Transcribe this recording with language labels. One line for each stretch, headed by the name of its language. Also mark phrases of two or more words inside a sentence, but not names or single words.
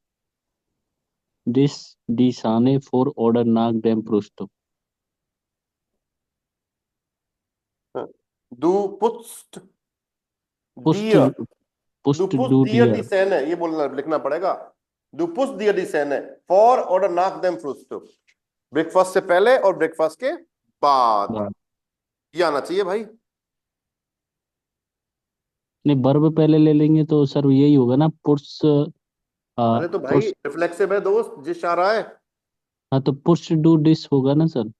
German: dich die Sahne vor oder nach dem Frühstück? Du putzt Pust, dir, pust du putzt du dir die dir Zähne,
Hindi: ये बोलना लिखना पड़ेगा।
German: Du putzt dir die Zähne vor oder nach dem Frühstück,
Hindi: ब्रेकफास्ट से पहले और ब्रेकफास्ट के बाद, बाद। ये आना चाहिए भाई। नहीं, वर्ब पहले ले लेंगे तो सर यही होगा ना, पुट्स। अरे तो भाई पुट्स, रिफ्लेक्सिव है दोस्त, जिस आ रहा है। हाँ तो
German: putzt du dich
Hindi: होगा ना सर।